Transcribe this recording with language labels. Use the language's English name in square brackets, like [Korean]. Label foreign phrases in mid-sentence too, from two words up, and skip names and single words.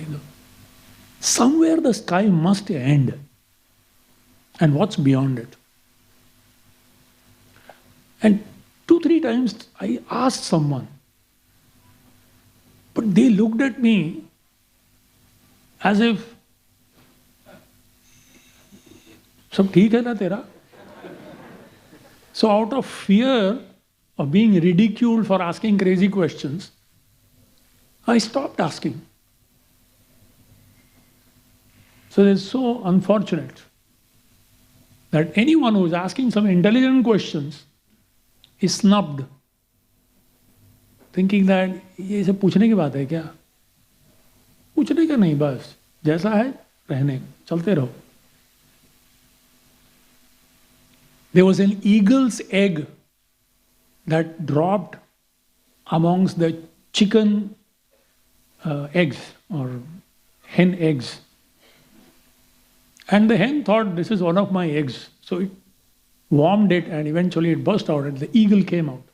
[English] Somewhere the sky must end. And what's beyond it? And 2-3 times I asked someone, but they looked at me as if, [Hindi] "सब ठीक है ना तेरा?" [English] So out of fear of being ridiculed for asking crazy questions, I stopped asking. So it's so unfortunate that anyone who is asking some intelligent questions is snubbed, thinking that [Hindi] ये सब पूछने की बात है क्या? पूछने का नहीं, बस जैसा है रहने, चलते रहो. [English] There was an eagle's egg that dropped amongst the chicken eggs or hen eggs. And the hen thought, this is one of my eggs. So it warmed it and eventually it burst out and the eagle came out.